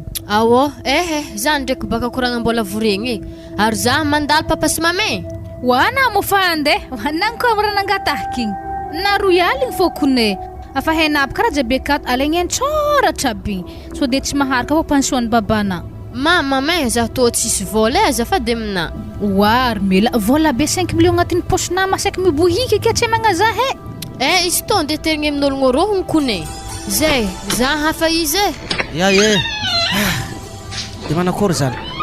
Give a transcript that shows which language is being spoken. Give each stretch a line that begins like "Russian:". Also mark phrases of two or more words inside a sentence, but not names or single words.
Malagasy: Awo, ehe, zany ndraiky baka koragna mbola voregny e. Ary za mandalo papa sy mama e. Ho ana mo fa andeha, ho anany koa mora nangatahaky igny. Na roy aligny fô kone. Afa haina aby karaha jiaby akato, alaigny any tsôratra aby. Sao dia tsy maharaka fô pension-ny babana. Ma, ma, ma, za tô tsisy vola e, azafady amina. Oa, Armela, vola be
French: cinq millions
Malagasy: agnatin'ny poche nama saika mibohika ke tsy magna za he. Eh, izy tô andeha terigny amin'ologno rô hono kone. Zay, za hafa izy e. Ya, ye. Ah, de manakory zany?